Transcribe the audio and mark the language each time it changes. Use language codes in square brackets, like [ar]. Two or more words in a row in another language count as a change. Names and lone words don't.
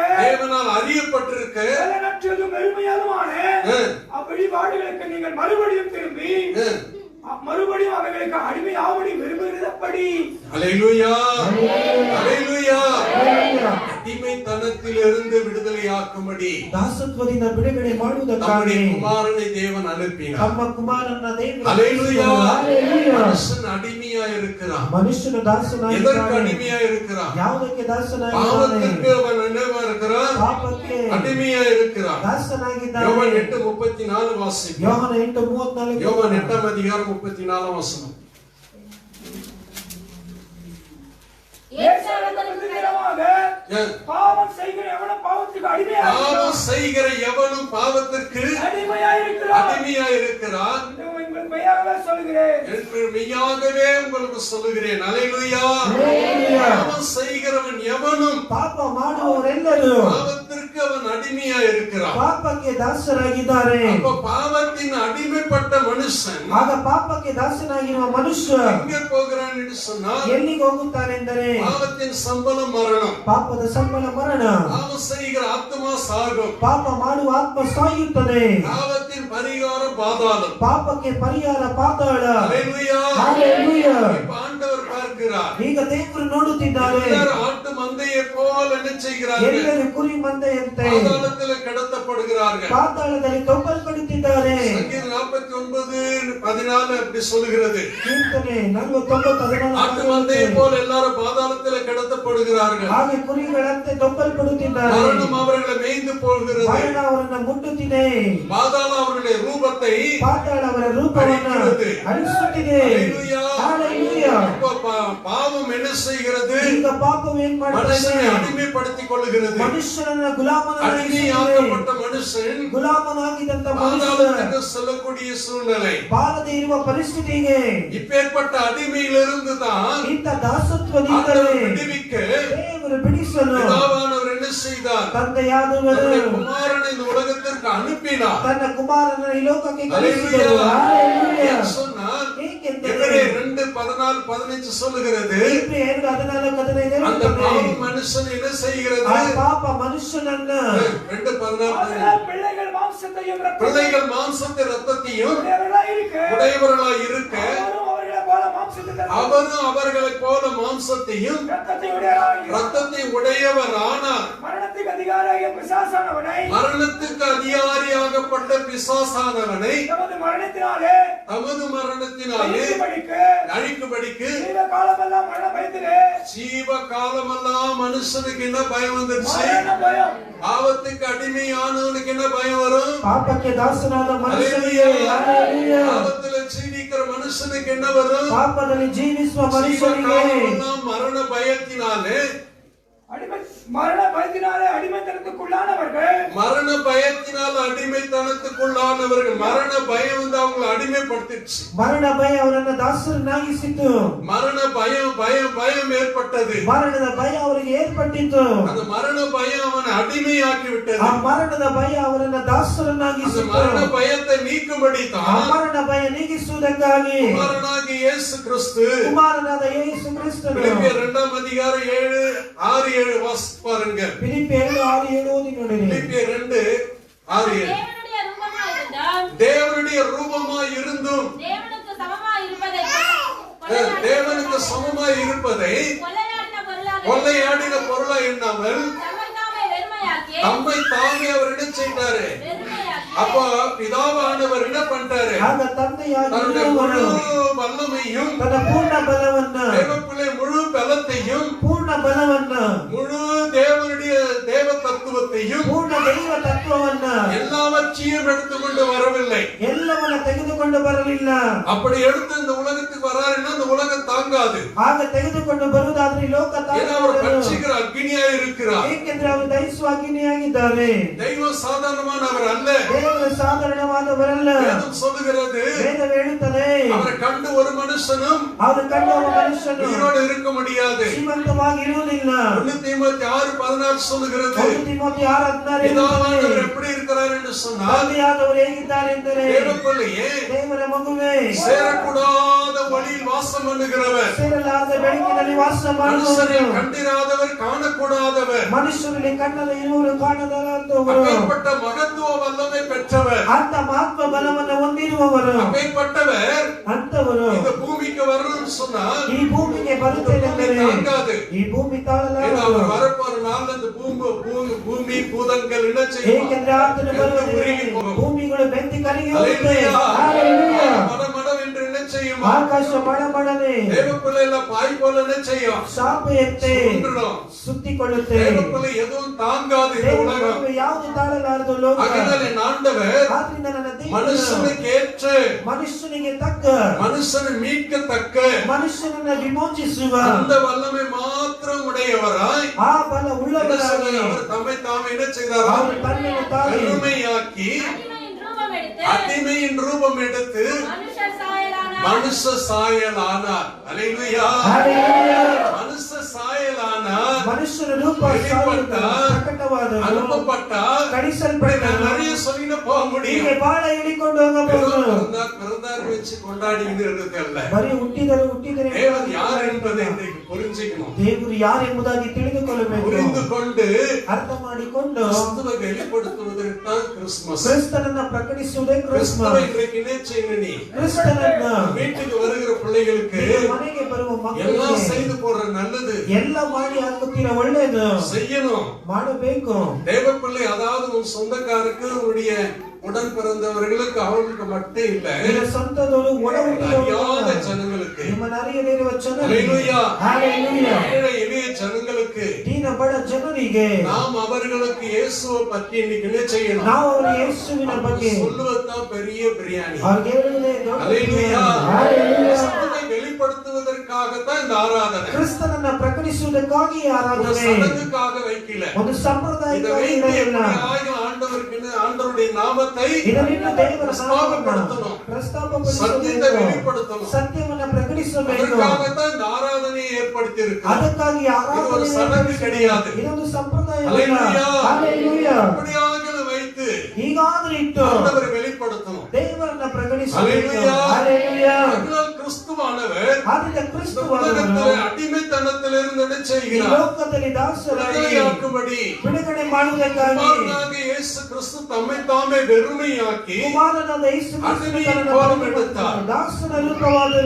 [ta] தேவனால் அறியப்பட்டிருக்க, நற்றதும் பெருமையாலுமான அவ்வழிபாடுகளுக்கு நீங்கள் மறுபடியும் திரும்பி மறுபடியும் அவைகளுக்கு அடிமையாவடி விரும்புகிறபடி. அல்லேலூயா. அல்லேலூயா. அடிமைத்தனத்திலிருந்து விடுதலையாக்கும்படி [kn] ದಾಸತ್ವದಿಂದ ಬಿಡುಗಡೆ ಮಾಡುವುದಕ್ಕಾಗಿ [ta] குமாரனை தேவன் அனுப்பினார். [kn] ತಮ್ಮ ಕುಮಾರನ ದೇವರು [ta] அல்லேலூயா. அல்லேலೂಯಾ. மனுஷன் அடிமையா இருக்கிறான். [kn] ಮನುಷ್ಯನು [ta] எதற்கு [kn] ದಾಸನಾಗಿದ್ದಾನೆ? [ta] அடிமையா இருக்கிறான்? [kn] ಯಾವುದಕ್ಕೆ ದಾಸನಾಗಿದ್ದಾನೆ? [ta] பாவத்திற்கு அவன் என்னவா இருக்கிறான்? [kn] ಪಾಪಕ್ಕೆ [ta] அடிமையா இருக்கிறான். [kn] ದಾಸನಾಗಿದ್ದಾನೆ. [ta] யோவான் 8:34 வாசிப்போம். [kn] ಯೋಹನ 8:34. [ta] யோவான் 8ஆம் அதிகாரம் 34 வசனம். பாவம் செய்கிற எவனும் பாவத்துக்கு அடிமையா இருக்கிறான் என்று மெய்யாகவே உங்களுக்கு சொல்லுகிறேன். அல்லேலூயா. பாவம் செய்கிறவன் எவனும் [kn] ಪಾಪ ಮಾಡುವವರೆಲ್ಲರೂ [ta] பாவத்திற்கு அவன் அடிமையா இருக்கிறான். [kn] ಪಾಪಕ್ಕೆ ದಾಸರಾಗಿದ್ದಾರೆ. [ta] அப்ப பாவத்தின் அடிமைப்பட்ட மனுஷன் மனுஷன் [kn] ಆಗ ಪಾಪಕ್ಕೆ ದಾಸನಾಗಿರುವ ಮನುಷ್ಯ [ta] எங்கே போகிறான் என்று சொன்னால் [kn] ಎಲ್ಲಿಗೆ ಹೋಗುತ್ತಾನೆಂದರೆ [ta] பாவத்தின் சம்பளம் மரணம். [kn] ಪಾಪದ ಸಂಬಳ ಮರಣ. [ta] பாவம் செய்கிற ஆத்மா சாகும். [kn] ಪಾಪ ಮಾಡುವ ಆತ್ಮ ಸಾಯುತ್ತದೆ. [ta] பாவத்தின் பரிகாரம் பாதாளம். [kn] ಪಾಪಕ್ಕೆ ಪರಿಹಾರ ಪಾತಾಳ. [ta] ஹல்லேலூயா. [kn] ஹalleluya. [ta] இப்ப ஆண்டவர் பார்க்கிறார். [kn] ಈಗ ದೇವರು ನೋಡುತ್ತಿದ್ದಾರೆ. [ta] எல்லாரும் ஆட்டு மந்தையை போல என்ன செய்கிறார்கள்? [kn] ಎಲ್ಲರೂ ಕುರಿ ಮಂದೆಯಂತೆ [ta] பாதாளத்தில் கடத்தப்படுகிறார்கள். [kn] ಪಾತಾಳದಲ್ಲಿ ತೊಬ್ಬಲ್ಪಡುತ್ತಿದ್ದಾರೆ. [ta] சங்கீதம் 49:14 அப்படி சொல்லுகிறது. [kn] ಕೀರ್ತನೆ 49:14 [ta] ஆட்டு மந்தையை போல எல்லாரும் பாதாளத்தில் கடத்தப்படுகிறார்கள். [kn] ಹಾಗೆ ಕುರಿಗಳಂತೆ ತೊಬ್ಬಲ್ಪಡುತ್ತಿದ್ದಾರೆ. [ta] மரணம் அவர்களை மேய்ந்து போகிறது. [kn] ಮರಣ ಅವರನ್ನು ಮುಟ್ಟುತ್ತಿದೆ. [ta] பாதாளம் அவர்களுடைய ரூபத்தை [kn] ಪಾತಾಳ ಅವರ ರೂಪವನ್ನು ಅಳಿಸುತ್ತಿದೆ. [ta] ஹல்லேலூயா. [kn] ஹalleluya. [ta] இப்ப பாவம் என்ன செய்கிறது? [kn] ಈಗ ಪಾಪವು ಏನ್ ಮಾಡುತ್ತದೆ? [ta] மனுஷனை அடிமைப்படுத்திக் கொள்ளுகிறது. [kn] ಮನುಷ್ಯನನ್ನ ಗುಲಾಮನಾಗಿಸುತ್ತದೆ. [ta] அடிமையாக்கப்பட்ட மனுஷன் [kn] ಗುಲಾಮನಾಗಿದ್ದಂತ ಮನುಷ್ಯ [ta] பாதாளத்துக்கு செல்லக்கூடிய சூழ்நிலை. [kn] ಬಾರದೆ ಇರುವ ಪರಿಸ್ಥಿತಿಗೆ [ta] இப்பேற்பட்ட அடிமையிலிருந்து தான் [kn] ಇಂಥ ದಾಸತ್ವದಿಂದ [ta] ஆண்டவர் விடுவிக்க [kn] ದೇವರು ಬಿಡಿಸಲು [ta] பிதாவானவர் என்ன செய்தார்? [kn] ತಂದೆಯಾದವರು [ta] தன்னுடைய குமாரனை இந்த உலகத்திற்கு அனுப்பினார். [kn] ತನ್ನ ಕುಮಾರನ ಈ ಲೋಕಕ್ಕೆ [ta] ஹல்லேலூயா. [kn] ಕಳುಹಿಸಿದರು. ಹalleluya. [ta] ஏன் சொன்னால் [kn] ಏಕೆಂದರೆ [ta] எபிரேயர் 2:14-15 சொல்லுகிறது. [kn] ಇಬ್ರಿಯರು 14:15 [ta] அந்த [kn] ಹೇಳುತ್ತದೆ. [ta] பாவம் மனுஷன் என்ன செய்கிறது? [kn] ಆ ಪಾಪ ಮನುಷ್ಯನನ್ನ [ta] 2:14 பிள்ளைகள் மாம்சத்தையும் பிள்ளைகள் மாம்சத்தை ரத்தத்தையும் உடையவர்களாய் இருக்க உடையவர்களாய் இருக்க அவரும் அவர்களைப் போல மாம்சத்தையும் அவரும் அவர்களைப் போல மாம்சத்தையும் இரத்தத்தை உடையவராய் ரத்தத்தை உடையவரானார். மரணத்துக்கு அதிகாரியாகிய பிசாசானவனை மரணத்துக்கு அதிகாரியாகப்பட்ட பிசாசானவனை தமது மரணத்தினாலே அழிக்கும்படிக்கு ஜீவ காலமெல்லாம் மரண பயத்திலே ஜீவ காலமெல்லாம் மனுஷனுக்கு என்ன பயம் வந்துருச்சு? மரண பயம். பாவத்துக்கு அடிமையானவனுக்கு என்ன பயம் வரும்? [kn] ಪಾಪಕ್ಕೆ ದಾಸನಾದ ಮನುಷ್ಯನಿಗೆ [ta] ஹல்லேலூயா. [kn] ಹalleluya. [ta] பாவத்துல ஜீவிக்கிற மனுஷனுக்கு என்ன வரும்? [kn] ಪಾಪದಲ್ಲಿ ಜೀವಿಸುವ [ta] ஜீவ [kn] ಮನುಷ್ಯನಿಗೆ [ta] காலமெல்லாம் மரண பயத்தினாலே மரண பயத்தினாலே அடிமைத்தனத்துக்குள்ளானவர்கள் மரண பயத்தினால் அடிமைத்தனத்துக்குள்ளானவர்கள். மரண பயம் வந்து அவங்களை அடிமைப்படுத்திடுச்சு. [kn] ಮರಣ ಭಯ ಅವರನ್ನ ದಾಸರನ್ನಾಗಿಸಿತು. [ta] மரண பயம் பயம் பயம் ஏற்பட்டது. [kn] ಮರಣದ ಭಯ ಅವರಿಗೆ ಏರ್ಪಟ್ಟಿತು. [ta] அந்த மரண பயம் அவனை அடிமையாக்கி விட்டது. [kn] ಆ ಮರಣದ ಭಯ ಅವರನ್ನ [ta] அந்த [kn] ದಾಸರನ್ನಾಗಿಸಿತು. [ta] மரண பயத்தை நீக்கும்படி [kn] ಆ [ta] தான் [kn] ಮರಣ ಭಯ ನೀಗಿಸುವುದಕ್ಕಾಗಿ [ta] குமாரனாகிய இயேசு கிறிஸ்து [kn] ಕುಮಾರನಾದ ಯೇಸು ಕ್ರಿಸ್ತನು [ta] பிலிப்பியர் 2:6-7 வாசித்து பாருங்க. [kn] ಫಿಲಿಪ್ಪಿಯರು 6:7 ಓದಿ ನೋಡಿರಿ. [ta] பிலிப்பியர் 2:6-7 தேவனுடைய ரூபமாய் இருந்தும் தேவனுக்கு சமமாய் இருப்பதை தேவனுக்கு சமமாய் இருப்பதை கொள்ளையாடின பொருளா எண்ணாமல் தம்மை தாமே அவர் என்ன செய்தாரு? அப்போ பிதாவானவர் என்ன பண்றாரு? [kn] ಆಗ ತಂದೆಯಾದ [ta] தன்னுடைய முழு வல்லமையும் [kn] ತನ್ನ ಪೂರ್ಣ ಬಲವನ್ನ [ta] தேவப்பிள்ளை முழு பலத்தையும் [kn] ಪೂರ್ಣ ಬಲವನ್ನ [ta] முழு தேவனுடைய தேவ தத்துவத்தையும் [kn] ಪೂರ್ಣ ದೈವ ತತ್ವವನ್ನ [ta] எல்லாவற்றையும் எடுத்துக்கொண்டு வரவில்லை. [kn] ಎಲ್ಲವನ್ನ ತೆಗೆದುಕೊಂಡು ಬರಲಿಲ್ಲ. [ta] அப்படி எடுத்து இந்த உலகத்துக்கு வராருன்னா இந்த உலகம் தாங்காது. [kn] ಆಗ ತೆಗೆದುಕೊಂಡು ಬರುವುದಾದ್ರೆ ಈ ಲೋಕ [ta] ஏன்னா அவர் [kn] ತಾಳಲಾರದು. [ta] பட்சிக்கிற அக்னியா இருக்கிறார். [kn] ಏಕೆಂದ್ರೆ ಅವರು ದೈವ ಅಗ್ನಿಯಾಗಿದ್ದಾರೆ. [ta] தெய்வம் சாதாரணமானவர் அல்ல. [kn] ದೇವರು ಸಾಧಾರಣವಾದವರಲ್ಲ. [ta] வேதம் சொல்லுகிறது [kn] ವೇದವು ಹೇಳುತ್ತದೆ [ta] அவரை கண்டு ஒரு மனுஷனும் [kn] ಅವರು ಕಂಡ ಒಬ್ಬ ಮನುಷ್ಯನು [ta] உயிரோடு இருக்க முடியாது. [kn] ಜೀವಂತವಾಗಿ ಇರುವುದಿಲ್ಲ. [ta] 1 தீமோத்தேயு 6:16 சொல்லுகிறது [kn] 1 ತಿಮೋಥಿ 6:16 [ta] பிதாவானவர் எப்படி இருக்கிறார் என்று சொன்னால் [kn] ತಂದೆಯಾದವರು ಹೇಗಿದ್ದಾರೆ ಎಂದರೆ [ta] தேவப்பிள்ளையே [kn] ದೇವರ ಮಗುವೇ [ta] சேரக்கூடாத ஒளியில் வாசம் பண்ணுகிறவர், [kn] ಸೇರಲಾರದ ಬೆಳಕಿನಲ್ಲಿ ವಾಸ [ta] மனுஷனை [kn] ಮಾಡುವವರು, [ta] கண்டிராதவர் காணக்கூடாதவர், [kn] ಮನುಷ್ಯರಲ್ಲಿ ಕಣ್ಣದ ಇರುವರು ಕಾಣದಾದವರು, [ta] அப்பேற்பட்ட மகத்துவ வல்லமை பெற்றவர், [kn] ಅಂತ ಮಹತ್ವ ಬಲವನ್ನು ಹೊಂದಿರುವವರು, [ta] அப்பேற்பட்டவர் [kn] ಅಂತವರು [ta] இந்த பூமிக்கு வரணும்னு சொன்னால் [kn] ಈ ಭೂಮಿಗೆ ಬರುತ್ತೇನೆಂದರೆ [ta] தாங்காது. [kn] ಈ ಭೂಮಿ [ta] ஏன்னா [kn] ತಾಳಲಾರದು. [ta] அவர் வரப்போற நாள்ல இந்த பூமி பூதங்கள் என்ன செய்யும்? [kn] ಏಕೆಂದ್ರೆ ಆತನು ಬರುವುದಿಲ್ಲ. ಭೂಮಿಗಳು ಬೆಂದಿ ಕರಗಿ ಹೋಗುತ್ತೆ. [ta] ஹல்லேலூயா. மடமடம் என்று என்ன செய்யும்? [kn] ಆಕಾಶ ಮಡಮಡನೆ [ta] தேவப்பிள்ளை எல்லாம் பாய் போல என்ன செய்யும்? [kn] ಶಾಪೆಯಂತೆ [ta] சுருண்டுடும். [kn] ಸುತ್ತಿಕೊಳ್ಳುತ್ತೆ. [ta] தேவப்பிள்ளை எதுவும் தாங்காது இந்த உலகம். [kn] ಯಾವುದು ತಾಳಲಾರದು ಲೋಕ. [ta] அதனால என் ஆண்டவர் [kn] ಆದ್ರಿಂದ ನನ್ನ ದೇವರು [ta] மனுஷனுக்கு ஏற்ற [kn] ಮನುಷ್ಯನಿಗೆ ತಕ್ಕ [ta] மனுஷனை மீட்கத்தக்க [kn] ಮನುಷ್ಯನನ್ನ ವಿಮೋಚಿಸುವ [ta] அந்த வல்லமை மாத்திரம் உடையவராய் [kn] ಆ ಬಲ ಉಳ್ಳವರಾಗಿ [ta] அவர் தம்மை தாமே என்ன செய்தாரா? [kn] ಅವರು ತನ್ನನ್ನು ತಾನೇ [ta] கருமையாக்கி அடிமையின் ரூபம் எடுத்து மனுஷ சாயலானார். அல்லேலூயா. [kn] ஹalleluya. [ta] மனுஷ சாயலானார். [kn] ಮನುಷ್ಯನ ರೂಪ ಪ್ರಕಟವಾದನು, [ta] அனுப்பப்பட்டால் [kn] ಕಳಿಸಲ್ಪಟ್ಟನು. [ta] நிறைய சொல்லிட்டு போக முடியும். [kn] ಹೀಗೆ ಬಹಳ ಹೇಳಿಕೊಂಡು ಹೋಗಬಹುದು. [ta] பிறந்தார் வச்சு கொண்டாடிக்கிறது அல்ல. [kn] ಬರೀ ಹುಟ್ಟಿದರೆ [ta] தேவன் யார் என்பதை இன்றைக்கு புரிஞ்சுக்கணும். [kn] ದೇವರು ಯಾರು ಎಂಬುದಾಗಿ ತಿಳಿದುಕೊಳ್ಳಬೇಕು. [ta] புரிந்து கொண்டு [kn] ಅರ್ಥ ಮಾಡಿಕೊಂಡು [ta] கிறிஸ்துவை வெளிப்படுத்துவதற்கு தான் கிறிஸ்துமஸ். [kn] ಕ್ರಿಸ್ತನನ್ನ ಪ್ರಕಟಿಸುವುದೇ [ta] கிறிஸ்துவை [kn] ಕ್ರಿಸ್ಮಸ್. [ta] இன்றைக்கு என்ன செய்யணும்? நீ [kn] ಕ್ರಿಸ್ತನನ್ನ [ta] வீட்டுக்கு வருகிற பிள்ளைகளுக்கு [kn] ಮನೆಗೆ ಬರುವ [ta] எல்லாம் [kn] ಮಕ್ಕಳಿಗೆ [ta] செய்து போற நல்லது [kn] ಎಲ್ಲ ಮಾಡಿ ಹಾಕುತ್ತೀರ ಒಳ್ಳೆಯದು [ta] செய்யணும். [kn] ಮಾಡಬೇಕು. [ta] தேவ பிள்ளை அதாவது உன் சொந்தக்காருக்கு உன்னுடைய உடன் பிறந்தவர்களுக்கு அவர்களுக்கு மட்டும் இல்ல, [kn] ನಿನ್ನ ಸ್ವಂತದವರು ಒಡ [ta] அறியாத ஜனங்களுக்கு, [kn] ನಿಮ್ಮನ್ನ ಅರಿಯದಿರುವ [ta] ஹல்லேலூயா, [kn] ಹಲ್ಲೆಲೂಯಾ, [ta] ஏழை எளிய ஜனங்களுக்கு [kn] ದೀನ ಬಡ ಜನರಿಗೆ [ta] நாம் அவர்களுக்கு இயேசுவை பற்றி இன்னைக்கு என்ன செய்யணும்? [kn] ನಾವು ಅವರ ಯೇಸುವಿನ ಬಗ್ಗೆ [ta] சொல்லுவதுதான் பெரிய பிரியாணி. [kn] ಅವ್ರಿಗೆ ಹೇಳುವುದೇ ದೊಡ್ಡ [ta] ஹல்லேலூயா. [kn] ಹಲ್ಲೆಲೂಯಾ. [ta] கிறிஸ்துவை வெளிப்படுத்துவதற்காகத்தான் இந்த ஆராதனை. [kn] ಕ್ರಿಸ್ತನನ್ನ ಪ್ರಕಟಿಸುವುದಕ್ಕಾಗಿ [ta] ஒரு [kn] ಆರಾಧನೆ, [ta] சடங்குக்காக வைக்கல. [kn] ಒಂದು [ta] இதை [kn] ಸಂಪ್ರದಾಯಕ್ಕಾಗಿ [ta] வைத்து [kn] ಇರಲಿಲ್ಲ. [ta] எப்படியாவது ஆண்டவருடைய நாமத்தை [kn] ಇದರಿಂದ ದೇವರ [ta] ಪ್ರಸ್ತಾಪಪಡಿಸணும். சத்தியத்தை [kn] ಪ್ರಸ್ತಾಪಪಡಿಸಬೇಕು, [ta] வெளிப்படுத்தணும். [kn] ಸತ್ಯವನ್ನ ಪ್ರಕಟಿಸಬೇಕು. [ta] அதற்காகத்தான் இந்த ஆராதனையை ஏற்படுத்தி இருக்கு. [kn] ಅದಕ್ಕಾಗಿ [ta] இது ஒரு [kn] ಆರಾಧನೆ [ta] சடங்கு கிடையாது. [kn] ಇದೊಂದು ಸಂಪ್ರದಾಯ [ta] ஹல்லேலூயா. [kn] ಹಲ್ಲೆಲೂಯಾ. [ta] எப்படியாவது வைத்து [kn] ಹೀಗಾದ್ರೆ ಇಟ್ಟು [ta] ஆண்டவரை வெளிப்படுத்தணும். [kn] ದೇವರನ್ನ ಪ್ರಕಟಿಸಬೇಕು. [ta] ஹல்லேலூயா. [kn] ಹಲ್ಲೆಲೂಯಾ. [ta] அதனால் கிறிஸ்துவானவர் [kn] ಆದ್ದರಿಂದ [ta] இந்த [kn] ಕ್ರಿಸ್ತುವಾದವನು [ta] உலகத்திலே அடிமைத்தனத்திலிருந்து என்ன [kn] ಈ [ta] செய்கிறார்? [kn] ಲೋಕದಲ್ಲಿ ದಾಸರಾಗಿ [ta] விடுதலையாக்கும்படி [kn] ಬಿಡುಗಡೆ ಮಾಡುವುದಕ್ಕಾಗಿ [ta] குமாரனாக இயேசு கிறிஸ்து தம்மை தாமே வெறுமையாக்கி [kn] ಕುಮಾರನಾದ ಯೇಸು ಕ್ರಿಸ್ತನು ಅಗ್ನಿಯ ತನ್ನನ್ನು ಕೋಲಂ ಬಲಿಕೊಟ್ಟು [ta] எடுத்தார். [kn] ದಾಸನ ರೂಪವಾದನು.